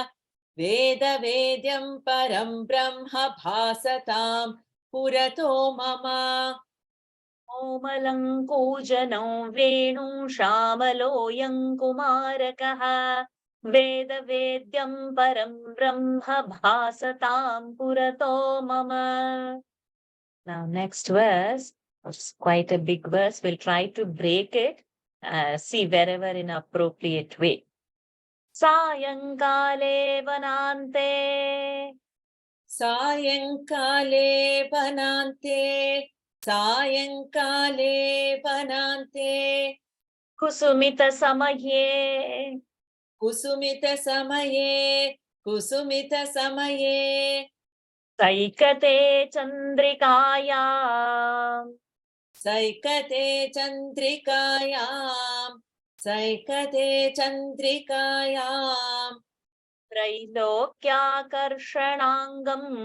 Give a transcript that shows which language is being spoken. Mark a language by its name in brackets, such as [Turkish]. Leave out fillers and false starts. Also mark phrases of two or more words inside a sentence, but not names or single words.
[Sanskrit] वेद वेद्यं परं ब्रह्म भासतां पुरतो मम. कोमलाङ्कुजनं वेणु शामलोयं कुमारकः. वेद वेद्यं परं ब्रह्म भासतां पुरतो मम. [English] Now next verse, it's quite a big verse. We'll try to break it, see wherever in appropriate way. [Sanskrit] सायङ्काले वनान्ते. सायङ्काले वनान्ते. सायङ्काले वनान्ते. कुसुमित समये. कुसुमित समये। कुसुमित समये. सैकते चन्द्रिकया. सैकते चन्द्रिकायां. सैकते चन्द्रिकायां. त्रैलोक्याकर्षणाङ्गम्.